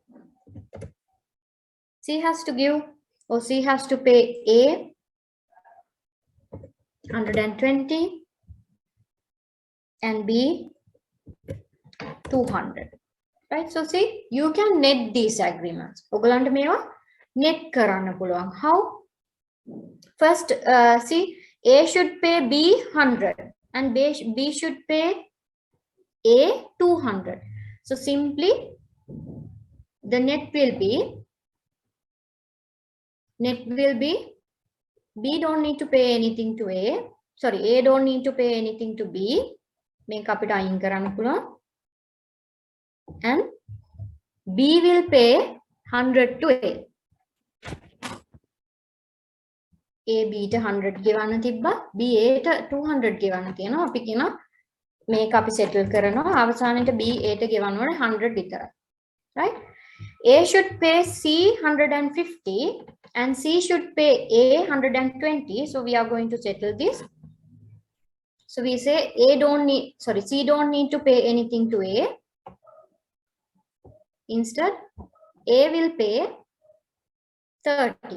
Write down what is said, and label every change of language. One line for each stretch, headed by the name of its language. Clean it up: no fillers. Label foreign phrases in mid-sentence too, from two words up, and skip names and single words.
English: C has to give, or C has to pay A 120 and B 200. Right? So see, you can net these agreements.
Sinhala: ඔයගලන්ට මේවා net කරන්න පුළුවන්.
English: How? First, see, A should pay B 100 and B should pay A 200. So simply, the net will be B don't need to pay anything to A. Sorry, A don't need to pay anything to B.
Sinhala: මේක අපිට අයින් කරන්න පුළුවන්.
English: And B will pay 100 to A.
Sinhala: A B ට 100 ගෙවන්න තිබ්බා. B A ට 200 ගෙවන්න තියෙනවා. අපි කියනවා මේක අපි settle කරනවා. අවසානයේට B A ට ගෙවන්න ඕනේ 100 විතරයි.
English: Right? A should pay C 150 and C should pay A 120. So we are going to settle this. So we say C don't need to pay anything to A. Instead, A will pay 30.